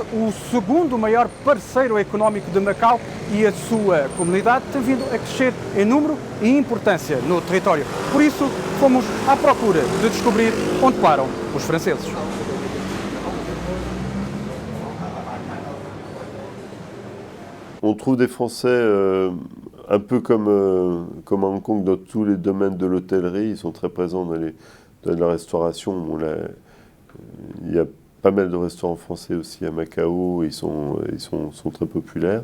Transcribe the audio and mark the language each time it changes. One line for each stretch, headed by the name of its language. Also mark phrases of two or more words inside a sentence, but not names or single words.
Portuguese: o segundo maior parceiro económico de Macau e a sua comunidade tem vindo a crescer em número e importância no território. Por isso, fomos à procura de descobrir onde param os franceses.
French: On trouve des Français un peu comme à Hong Kong dans tous les domaines de l'hôtellerie. Ils sont très présents dans la restauration. Il y a pas mal de restaurants français aussi à Macao, ils sont très populaires.